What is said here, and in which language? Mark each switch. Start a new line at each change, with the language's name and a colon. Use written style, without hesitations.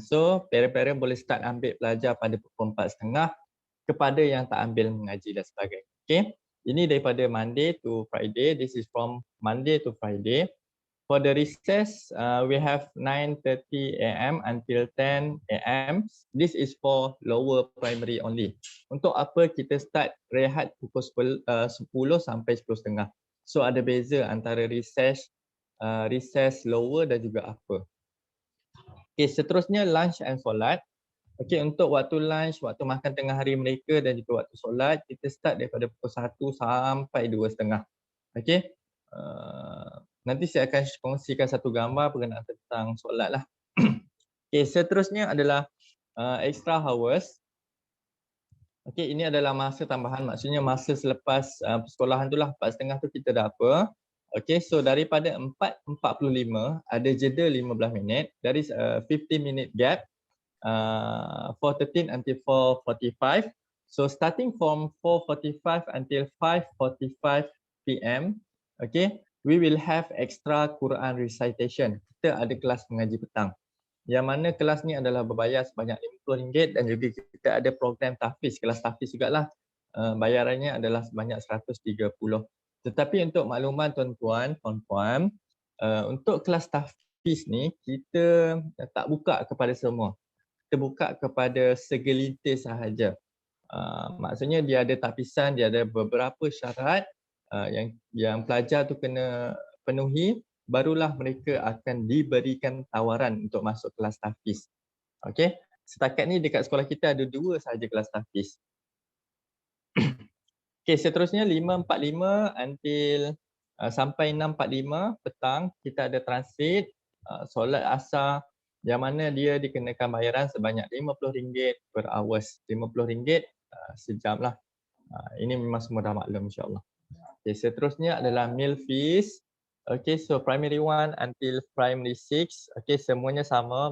Malay: So, parent-parent boleh start ambil pelajar pada pukul 4:30 kepada yang tak ambil mengaji dan sebagainya. Okay, ini daripada
English: Monday to Friday. This is from Monday to Friday. For the recess, we have 9:30 AM until 10 AM. This is for lower primary only.
Malay: Untuk apa kita start rehat pukul 10 sampai 10:30. So ada beza antara recess lower dan juga upper. Okay, seterusnya lunch and solat. Okay, untuk waktu lunch, waktu makan tengah hari mereka dan juga waktu solat, kita start daripada pukul 1 sampai 2:30. Okay. Nanti saya akan kongsikan satu gambar berkenaan tentang solat lah. Okay, seterusnya adalah
English: extra hours.
Malay: Okay, ini adalah masa tambahan, maksudnya masa selepas persekolahan tu lah, 4:30 tu kita dah apa. Okay, so daripada 4:45 ada jeda 15 minit.
English: There is a 15-minute gap, 4:13 until 4:45. So starting from 4:45 until 5:45 PM, okay, we will have extra Quran recitation.
Malay: Kita ada kelas mengaji petang. Yang mana kelas ni adalah berbayar sebanyak RM50 dan juga kita ada program tahfiz, kelas tahfiz jugalah. Bayarannya adalah sebanyak 130. Tetapi untuk makluman tuan-tuan, puan-puan, untuk kelas tahfiz ni kita tak buka kepada semua. Kita buka kepada segelintir sahaja. Maksudnya dia ada tapisan, dia ada beberapa syarat yang pelajar tu kena penuhi, barulah mereka akan diberikan tawaran untuk masuk kelas tahfiz. Okey, setakat ni dekat sekolah kita ada 2 sahaja kelas tahfiz. Okey, seterusnya 5:45 until sampai 6:45 petang kita ada transit, solat asar yang mana dia dikenakan bayaran sebanyak RM50
English: per hours.
Malay: RM50 sejam lah. Ini memang semua dah maklum insyaAllah. Okay, seterusnya adalah
English: meal fees. Okay, so primary 1 until primary 6. Okay,
Malay: semuanya sama.